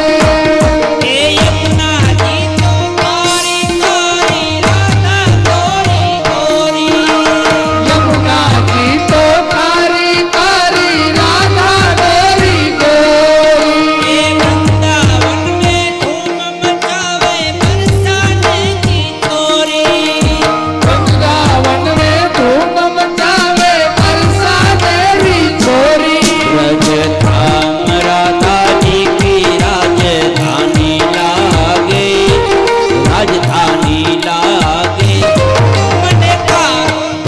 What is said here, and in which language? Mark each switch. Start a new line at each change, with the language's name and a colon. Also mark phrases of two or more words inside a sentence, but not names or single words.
Gujarati: એ યમુનાજી તો તારી તારી રાધા ગોરી ગોરી યમુનાજી તો તારી તારી રાધા ગોરી ગોરી
Hindi: એ વૃંદાવન में धूम मचावे बरसाने की चोरी वृंदावन में धूम मचावे बरसाने की छोरी रजधाम राधाजी की राजधानी लागे राजधानी लागे
Gujarati: મને તારો